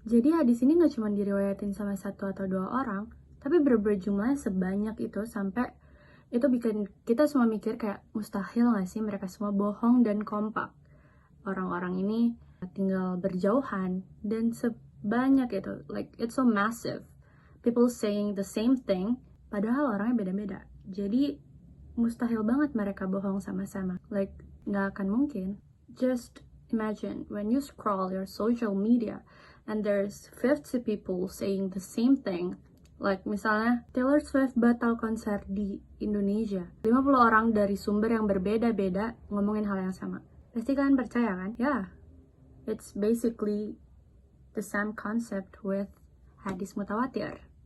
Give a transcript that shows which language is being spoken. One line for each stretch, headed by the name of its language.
Indonesian: Jadi hadis ini nggak cuma diriwayatin sama 1 atau 2 orang, tapi berjumlah sebanyak itu sampai itu bikin kita semua mikir kayak mustahil nggak sih mereka semua bohong dan kompak. Orang-orang ini tinggal berjauhan dan sebanyak itu,
English: like it's so massive. People saying the same thing,
Indonesian: padahal orangnya beda-beda. Jadi, mustahil banget mereka bohong sama-sama. Like, nggak akan mungkin.
English: Just imagine, when you scroll your social media, and there's 50 people saying the same thing.
Indonesian: Like, misalnya, Taylor Swift batal konser di Indonesia. 50 orang dari sumber yang berbeda-beda ngomongin hal yang sama. Pasti kalian percaya kan?
English: Yeah, it's basically the same concept with hadis mutawatir.